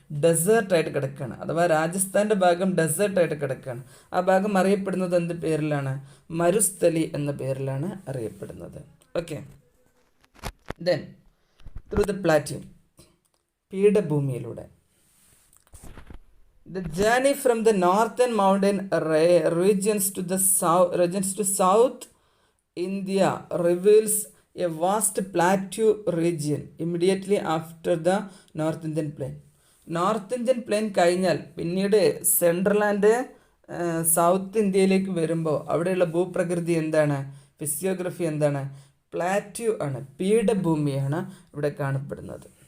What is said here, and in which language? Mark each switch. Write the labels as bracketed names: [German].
[Malayalam] ഡെസേർട്ടായിട്ട് കിടക്കുകയാണ്. അഥവാ രാജസ്ഥാൻ്റെ ഭാഗം ഡെസേർട്ടായിട്ട് കിടക്കുകയാണ്. ആ ഭാഗം അറിയപ്പെടുന്നത് എന്ത് പേരിലാണ്? മരുസ്ഥലി എന്ന പേരിലാണ് അറിയപ്പെടുന്നത്. [English] Okay, then through the plateau, പീഠഭൂമിയിലൂടെ. The journey from the northern mountain regions to South India reveals a vast plateau region immediately after the North Indian Plain. [Malayalam] North Indian plain കഴിഞ്ഞാൽ പിന്നീട് സെൻട്രൽ ആൻഡ് സൗത്ത് ഇന്ത്യയിലേക്ക് വരുമ്പോൾ അവിടെയുള്ള ഭൂപ്രകൃതി എന്താണ്? Physiography എന്താണ്? Plateau ആണ്, പീഠഭൂമിയാണ് ഇവിടെ കാണപ്പെടുന്നത്.